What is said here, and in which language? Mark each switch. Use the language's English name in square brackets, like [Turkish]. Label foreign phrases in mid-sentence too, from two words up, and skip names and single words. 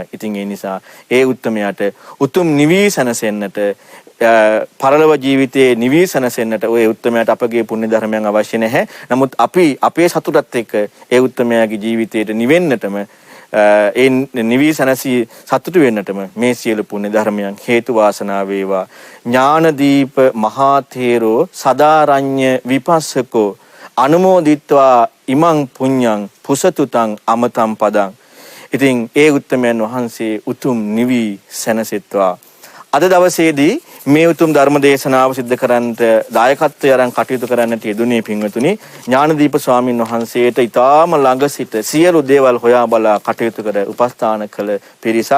[Sinhala] ඉතින් ඒ නිසා ඒ උත්තමයාට උතුම් නිවීසනසෙන්නට පරලොව ජීවිතයේ නිවීසනසෙන්නට ඔය උත්තමයාට අපගේ පුණ්‍ය ධර්මයන් අවශ්‍ය නැහැ. නමුත් අපි අපේ සතුටත් එක්ක ඒ උත්තමයාගේ ජීවිතයට නිවෙන්නටම ඒ නිවීසනසී සතුටු වෙන්නටම මේ සියලු පුණ්‍ය ධර්මයන් හේතු වාසනා වේවා. [Pali] ඥානදීප මහා තේරෝ සදාරඤ්‍ය විපස්සකෝ අනුමෝදිත්වා ඉමං පුඤ්ඤං පුසතුතං අමතං පදං. [Sinhala] ඉතින් ඒ උත්තමයන් වහන්සේ උතුම් නිවී සැනසෙත්වා. අද දවසේදී මේ උතුම් ධර්ම දේශනාව සිද්ධ කරන්නට දායකත්වය අරන් කටයුතු කරන්නට යෙදුනේ පින්වතුනි ඥානදීප ස්වාමින් වහන්සේට ඊටාම ළඟ සිට සියලු දේවල් හොයා බලා කටයුතු කර උපස්ථාන කළ පිරිසක්.